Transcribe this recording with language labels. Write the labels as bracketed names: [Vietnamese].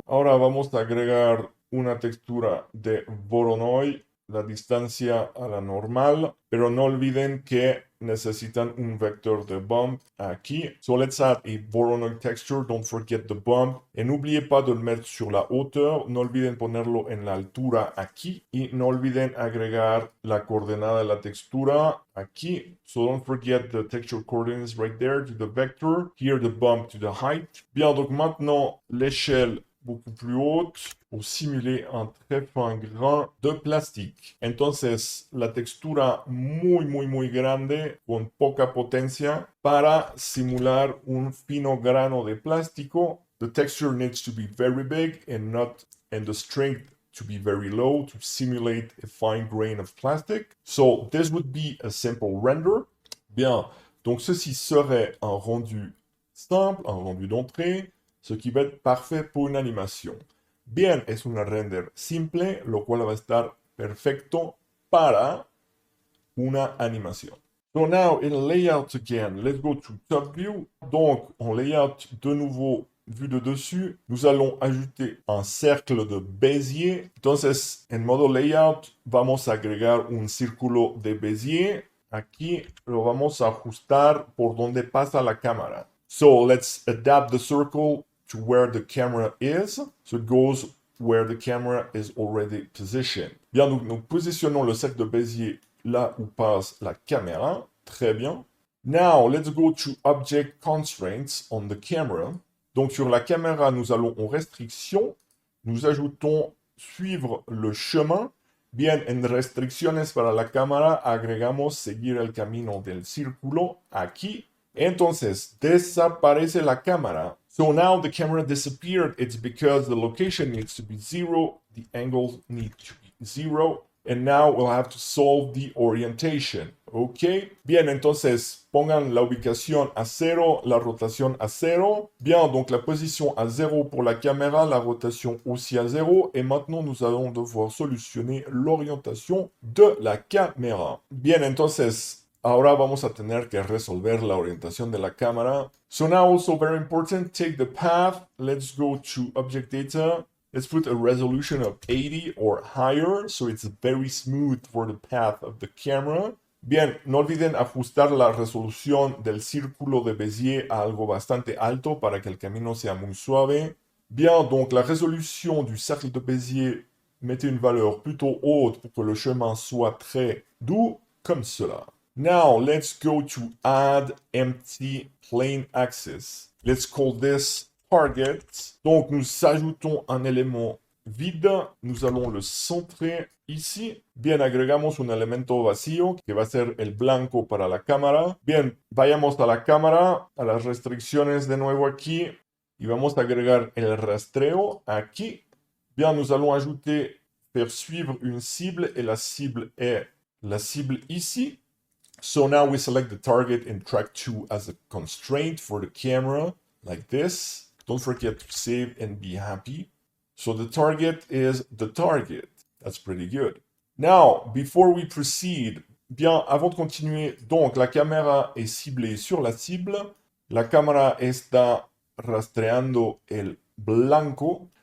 [Spanish] Ahora vamos a agregar una textura de Voronoi, la distancia a la normal, pero no olviden que necesitan un vector de bump aquí. [English] So let's add a Voronoi texture, don't forget the bump. [French] Et n'oubliez pas de le mettre sur la hauteur, [Spanish] no olviden ponerlo en la altura aquí. Y no olviden agregar la coordenada de la textura aquí. [English] So don't forget the texture coordinates right there to the vector. Here the bump to the height. [French] Bien, donc maintenant l'échelle beaucoup plus haute pour simuler un très fin grain de plastique. [Spanish] Entonces, la textura muy grande con poca potencia para simular un fino grano de plástico. [English] The texture needs to be very big and the strength to be very low to simulate a fine grain of plastic. So this would be a simple render. [French] Bien, donc ceci serait un rendu simple, un rendu d'entrée, ce qui va être parfait pour une animación. [Spanish] Bien, es un render simple, lo cual va a estar perfecto para una animación. [English] So now in layout again, let's go to top view. [French] Donc en layout, de nouveau, vue de dessus, nous allons ajouter un cercle de Bézier. [Spanish] Entonces, en modo layout, vamos a agregar un círculo de Bézier. Aquí lo vamos a ajustar por donde pasa la cámara. [English] So, let's adapt the circle to where the camera is. So, it goes where the camera is already positioned. [French] Bien, donc nous positionnons le cercle de Bézier là où passe la caméra. Très bien. [English] Now, let's go to Object Constraints on the camera. [French] Donc, sur la caméra, nous allons en restriction. Nous ajoutons suivre le chemin. [Spanish] Bien, en restricciones para la cámara, agregamos seguir el camino del círculo aquí. Entonces, desaparece la cámara. [English] So now the camera disappeared. It's because the location needs to be 0. The angles need to be 0. And now we'll have to solve the orientation. [Spanish] ¿Ok? Bien, entonces pongan la ubicación a 0, la rotación a 0. [French] Bien, donc la position à 0 pour la caméra, la rotation aussi à 0. Et maintenant, nous allons devoir solutionner l'orientation de la caméra. [Spanish] Bien, entonces, ahora vamos a tener que resolver la orientación de la cámara. [English] So now also very important, take the path. Let's go to Object Data. Let's put a resolution of 80 or higher, so it's very smooth for the path of the camera. [Spanish] Bien, no olviden ajustar la resolución del círculo de Bézier a algo bastante alto para que el camino sea muy suave. [French] Bien, donc la résolution du cercle de Bézier, mettez une valeur plutôt haute pour que le chemin soit très doux, comme cela. [English] Now, let's go to add empty plane axis. Let's call this target. [French] Donc, nous ajoutons un élément vide. Nous allons le centrer ici. [Spanish] Bien, agregamos un elemento vacío que va a ser el blanco para la cámara. Bien, vayamos a la cámara, a las restricciones de nuevo aquí. Y vamos a agregar el rastreo aquí. [French] Bien, nous allons ajouter, faire suivre une cible. Et la cible est la cible ici. [English] So now we select the target in track 2 as a constraint for the camera, like this. Don't forget to save and be happy. So the target is the target. That's pretty good. Now, before we proceed, [French] bien, avant de continuer, donc la caméra est ciblée sur la cible. [Spanish] La cámara está rastreando el blanco.